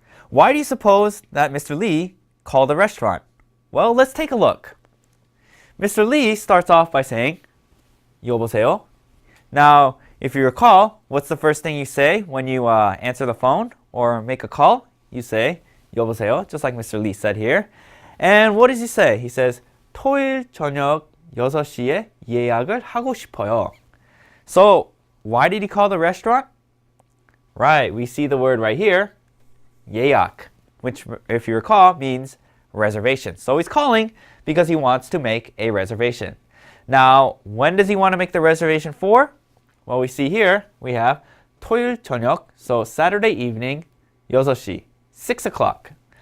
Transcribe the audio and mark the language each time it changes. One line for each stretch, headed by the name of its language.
English: Why do you suppose that Mr. Lee called the restaurant? Well, let's take a look. Mr. Lee starts off by saying,
Korean: 여보세요?
English: Now, if you recall, what's the first thing you say when you answer the phone or make a call? You say,
Korean: 여보세요,
English: just like Mr. Lee said here. And what does he say? He says,
Korean: 토요일 저녁 6시에 예약을 하고 싶어요.
English: So, why did he call the restaurant? Right, we see the word right here, 예약, which, if you recall, means reservation. So he's calling because he wants to make a reservation. Now, when does he want to make the reservation for? Well, we see here, we have
Korean: 토요일 저녁,
English: so Saturday evening, 6시, 6 o'clock.